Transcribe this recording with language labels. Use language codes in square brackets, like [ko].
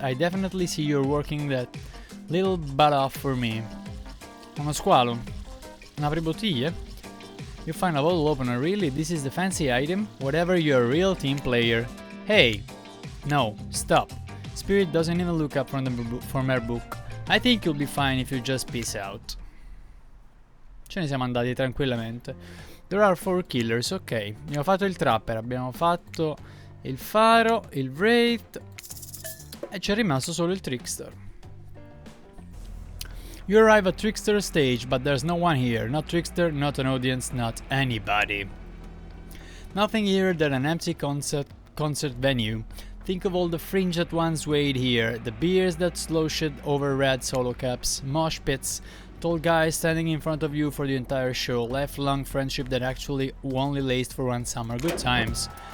[en] I definitely see you're working that little butt off for me. [it] Uno squalo? Un apribottiglie? [en] You find a bottle opener, really? This is the fancy item? Whatever, you're a real team player. Hey! No, stop. Spirit doesn't even look up from her book. I think you'll be fine if you just peace out. [it] Ce ne siamo andati tranquillamente. [en] There are 4 killers, ok. [it] Abbiamo fatto il trapper, abbiamo fatto il faro, il wraith e ci è rimasto solo il trickster. [en] You arrive at trickster stage, but there's no one here. Not trickster, not an audience, not anybody. Nothing here than an empty concert venue. Think of all the fringe that once wait here, the beers that sloshed over red solo caps, mosh pits, tall guys standing in front of you for the entire show, lifelong friendship that actually only laced for one summer, good times.